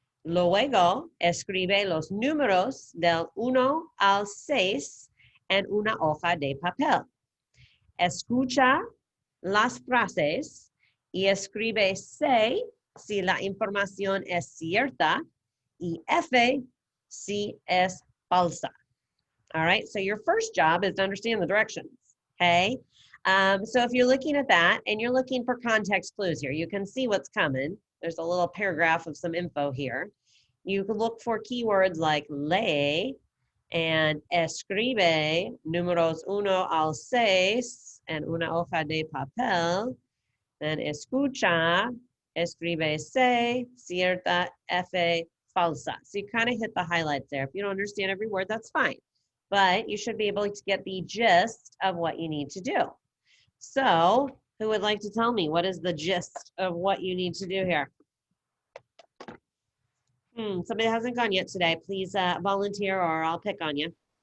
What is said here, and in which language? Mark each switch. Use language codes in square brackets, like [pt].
[es] Luego escribe los números del 1 al 6 en una hoja de papel. Escucha las frases y escribe C si la información es cierta y F si es falsa. [en] All right, so your first job is to understand the directions, okay? So if you're looking at that and you're looking for context clues here, you can see what's coming. There's a little paragraph of some info here. You can look for keywords like lee and [es] escribe números 1 al 6 en una hoja de papel. Then escucha, escribe C, cierta, F, falsa. [en] So you kind of hit the highlights there. If you don't understand every word, that's fine. But you should be able to get the gist of what you need to do. So who would like to tell me what is the gist of what you need to do here? Somebody hasn't gone yet today. Please volunteer or I'll pick on you.